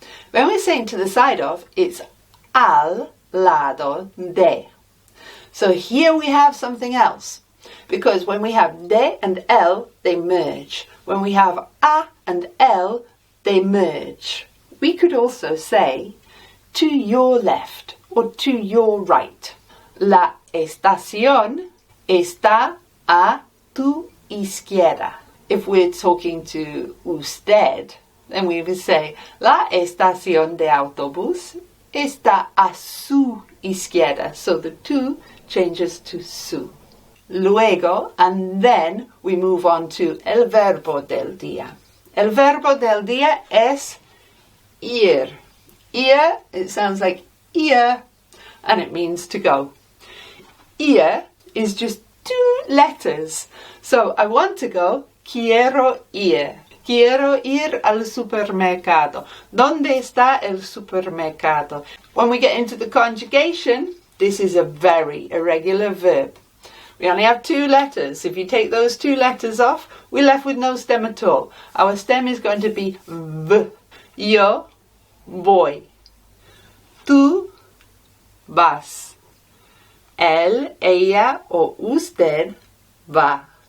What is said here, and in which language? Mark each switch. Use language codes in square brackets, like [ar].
[en] When we're saying to the side of, it's [es] al lado de. [en] So here we have something else. Because when we have de and el, they merge. When we have a and el, they merge. We could also say to your left or to your right. [es] La estación está a tu izquierda. [en] If we're talking to usted, then we would say [es] la estación de autobús está a su izquierda. [en] So the tu changes to su. [es] Luego, [en] and then we move on to [es] el verbo del día. El verbo del día es ir. [en] Ir, it sounds like ear, and it means to go. Ir is just 2 letters. So I want to go, [es] quiero ir. Quiero ir al supermercado. ¿Dónde está el supermercado? [en] When we get into the conjugation, this is a very irregular verb. We only have 2 letters. If you take those 2 letters off, we're left with no stem at all. Our stem is going to be v. [es] Yo voy. Tú vas. Él, ella o usted va.